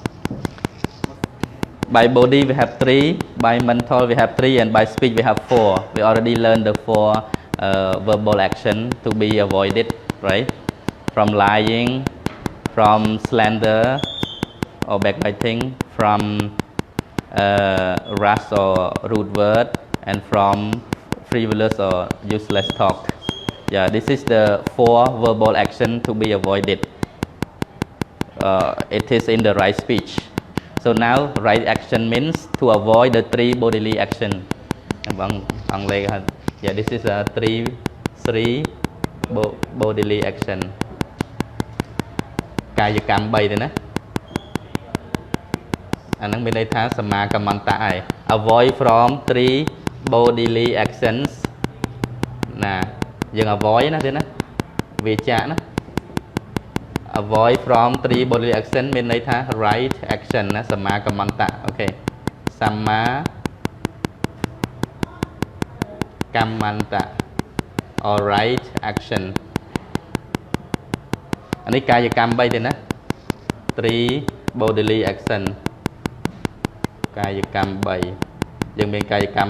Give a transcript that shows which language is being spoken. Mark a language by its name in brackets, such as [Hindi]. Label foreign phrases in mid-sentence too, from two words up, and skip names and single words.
[English] by body we have 3 by mental we have 3 and by speech we have 4 we already learned the 4 verbal action to be avoided right from lying from slander or backbiting from rash or rude word and from frivolous or useless talk yeah this is the 4 verbal action to be avoided it is in the right speech so now right action means to avoid the 3 bodily action yeah this is a 3 bodily action [Khmer] កាយកម្ម3ទេណាអាហ្នឹងមានន័យថាសមាកម្មន្តៈឯង [English] avoid from 3 bodily actions [Khmer] ណាយើង avoid ណាទេណាវាចាកណា [English] avoid from 3 bodily action [Khmer] មានន័យថា [English] right action [Khmer] ណាសមាកម្មន្តៈអូខេសមា កម្មន្តៈ [English] or right action [Khmer] អានេះកាយកម្ម3ទេណា3 bodily action កាយកម្ម3យើងមានកាយកម្ម